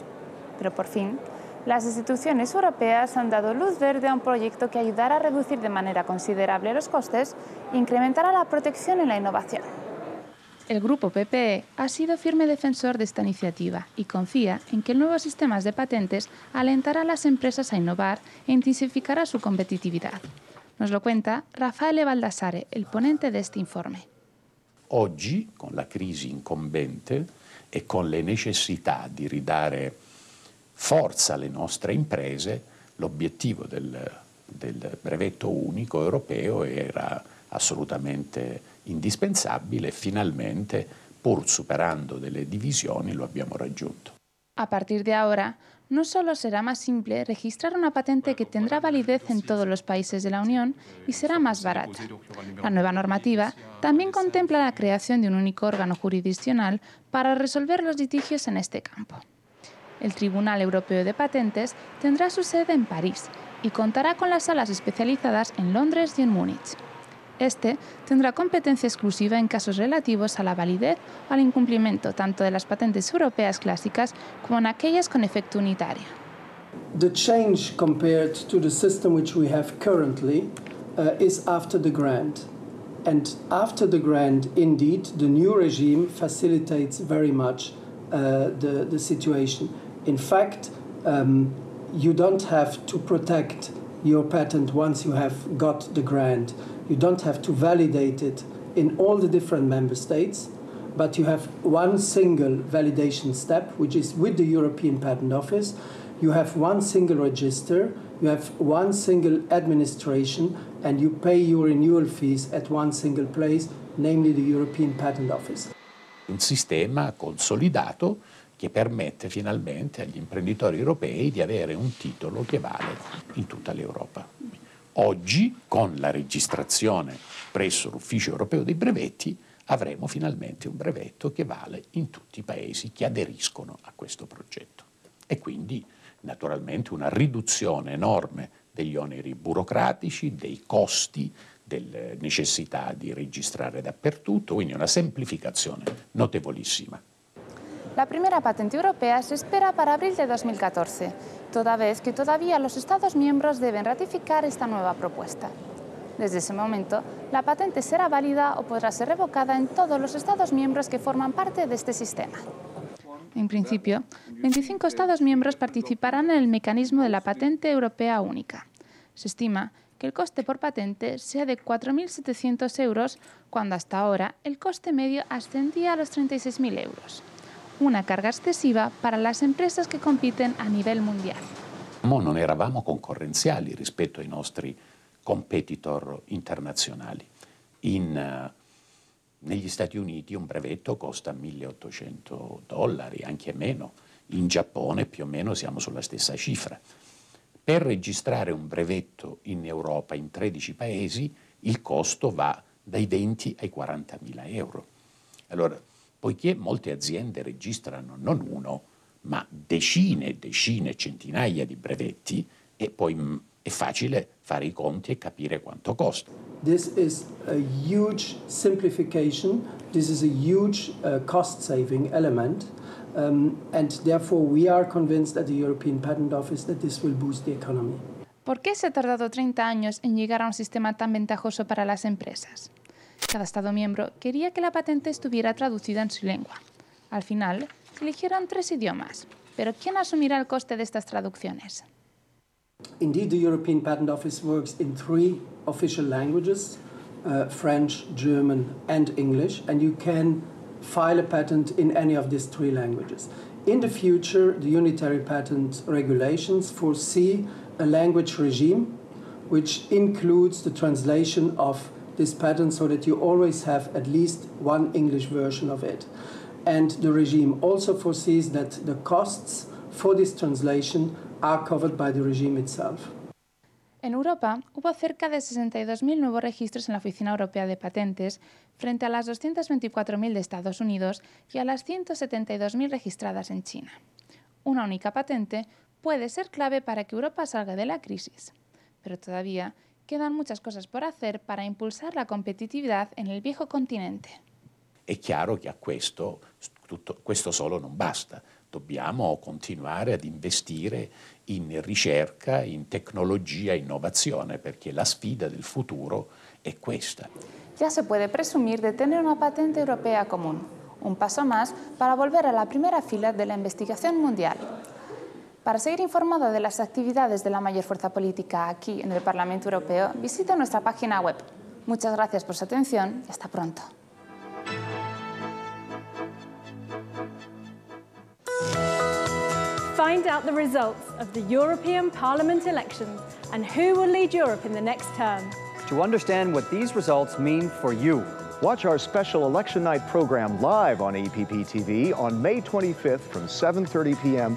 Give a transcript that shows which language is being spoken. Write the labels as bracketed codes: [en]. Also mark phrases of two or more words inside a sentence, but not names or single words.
[es] Pero por fin, las instituciones europeas han dado luz verde a un proyecto que ayudará a reducir de manera considerable los costes e incrementará la protección y la innovación. El Grupo PPE ha sido firme defensor de esta iniciativa y confía en que el nuevo sistema de patentes alentará a las empresas a innovar e intensificará su competitividad. Nos lo cuenta Raffaele Baldassare, el ponente de este informe. [it] Oggi, con la crisi incombente e con le necessità di ridare forza alle nostre imprese, l'obiettivo del del brevetto unico europeo era assolutamente indispensabile e finalmente, pur superando delle divisioni, lo abbiamo raggiunto. [es] A partir de ahora, no solo será más simple registrar una patente que tendrá validez en todos los países de la Unión y será más barata. La nueva normativa también contempla la creación de un único órgano jurisdiccional para resolver los litigios en este campo. El Tribunal Europeo de Patentes tendrá su sede en París y contará con las salas especializadas en Londres y en Múnich. Este tendrá competencia exclusiva en casos relativos a la validez o al incumplimiento tanto de las patentes europeas clásicas como en aquellas con efecto unitario. [en] The change compared to the system which we have currently is after the grant. And after the grant, indeed, the new regime facilitates very much the situation. In fact, you don't have to protect your patent once you have got the grant. You don't have to validate it in all the different member states, but you have one single validation step, which is with the European Patent Office. You have one single register, you have one single administration, and you pay your renewal fees at one single place, namely the European Patent Office. [it] Un sistema consolidato che permette finalmente agli imprenditori europei di avere un titolo che vale in tutta l'Europa. Oggi, con la registrazione presso l'Ufficio Europeo dei Brevetti, avremo finalmente un brevetto che vale in tutti i paesi che aderiscono a questo progetto. E quindi, naturalmente, una riduzione enorme degli oneri burocratici, dei costi, delle necessità di registrare dappertutto, quindi una semplificazione notevolissima. [es] La primera patente europea se espera para abril de 2014, toda vez que todavía los Estados miembros deben ratificar esta nueva propuesta. Desde ese momento, la patente será válida o podrá ser revocada en todos los Estados miembros que forman parte de este sistema. En principio, 25 Estados miembros participarán en el mecanismo de la patente europea única. Se estima que el coste por patente sea de 4.700 euros, cuando hasta ahora el coste medio ascendía a los 36.000 euros. Una carga excesiva para las empresas [it] che compiten a livello mondiale. Non eravamo concorrenziali rispetto ai nostri competitor internazionali. Negli Stati Uniti un brevetto costa $1.800, anche meno. In Giappone più o meno siamo sulla stessa cifra. Per registrare un brevetto in Europa in 13 paesi il costo va dai 20 ai 40.000 euro. Allora, poiché molte aziende registrano non uno, ma decine e decine, centinaia di brevetti, e poi è facile fare i conti e capire quanto costa. [en] This is a huge simplification, this is a huge cost-saving element, and therefore we are convinced at the European Patent Office that this will boost the economy. [es] ¿Por qué se ha tardado 30 años en llegar a un sistema tan ventajoso para las empresas? Cada Estado miembro quería que la patente estuviera traducida en su lengua. Al final, se eligieron 3 idiomas. Pero ¿quién asumirá el coste de estas traducciones? [en] Indeed, the European Patent Office works in 3 official languages, French, German and English, and you can file a patent in any of these 3 languages. In the future, the unitary patent regulations foresee a language regime which includes the translation of this patent so that you always have at least one English version of it. And the regime also foresees that the costs for this translation are covered by the regime itself. [es] En Europa hubo cerca de 62.000 nuevos registros en la Oficina Europea de Patentes frente a las 224.000 de Estados Unidos y a las 172.000 registradas en China. Una única patente puede ser clave para que Europa salga de la crisis, pero todavía quedan muchas cosas por hacer para impulsar la competitividad en el viejo continente. [it] È chiaro che a questo solo non basta. Dobbiamo continuare ad investire in ricerca, in tecnologia, innovazione, perché la sfida del futuro è questa. [es] Ya se puede presumir de tener una patente europea común, un paso más para volver a la primera fila de la investigación mundial. Para seguir informado de las actividades de la mayor fuerza política aquí en el Parlamento Europeo, visita nuestra página web. Muchas gracias por su atención y hasta pronto. [en] Find out the results of the European Parliament elections and who will lead Europe in the next term. To understand what these results mean for you, watch our special Election Night program live on EPP TV on May 25th from 7:30 p.m.